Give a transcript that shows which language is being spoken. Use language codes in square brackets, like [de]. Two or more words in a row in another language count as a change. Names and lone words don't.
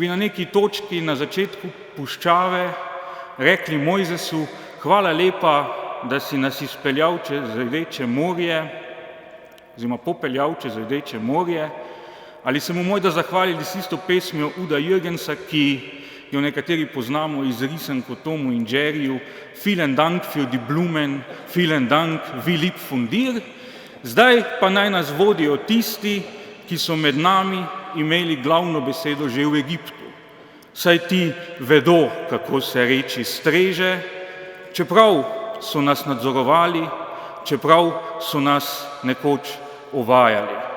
[sl] na neki točki na začetku puščave rekli Mojzesu: hvala lepa, da si nas izpeljal čez Rdeče morje, oziroma popeljal čez Rdeče morje, ali se mu morda zahvalili s tisto pesmijo Uda Jürgensa, ki jo nekateri poznamo iz risank o Tomu in Jerryju: [de] Vielen Dank für die Blumen, vielen Dank, wie lieb von dir. [sl] Zdaj pa naj nas vodijo tisti, ki so med nami imeli glavno besedo že v Egiptu. Saj ti vedo, kako se reči streže, čeprav so nas nadzorovali, čeprav so nas nekoč ovajali.